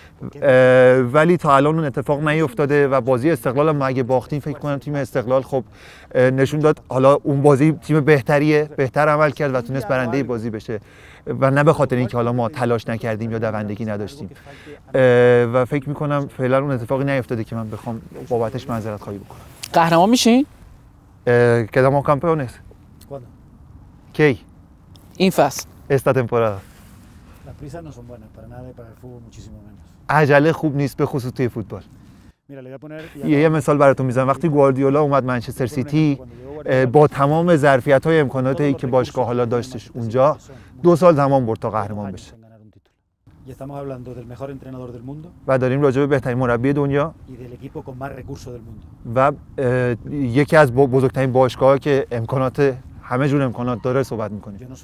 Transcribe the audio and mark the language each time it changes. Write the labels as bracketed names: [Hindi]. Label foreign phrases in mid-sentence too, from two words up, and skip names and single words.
[Persian] ولی تا الان اون اتفاق نیفتاده و بازی استقلال ما اگه باختیم فکر کنم تیم استقلال خب نشون داد حالا اون بازی تیم بهتر عمل کرد و تونست برنده بازی بشه و نه به خاطر اینکه حالا ما تلاش نکردیم یا دوندگی نداشتیم. و فکر میکنم فعلا اون اتفاقی نیفتاده که من بخوام بابتش معذرت خواهی بکنم. قهرمان میشین؟ [Spanish] quedamos campeones. [Persian] کی؟ این فصل. [Spanish] esta temporada. Las prisas no son buenas para nada y para el fútbol muchísimo menos. [Persian] عجله خوب نیست به خصوص توی فوتبال. یه مثال براتون میزنم. وقتی گواردیولا اومد منچستر سیتی با تمام ظرفیت‌های امکاناتی که باشگاه حالا داشتش اونجا 2 سال زمان برد تا قهرمان بشه. و داریم راجع به بهترین مربی دنیا و یکی از بزرگترین باشگاه‌ها که امکانات همه جور امکانات داره صحبت میکنیم.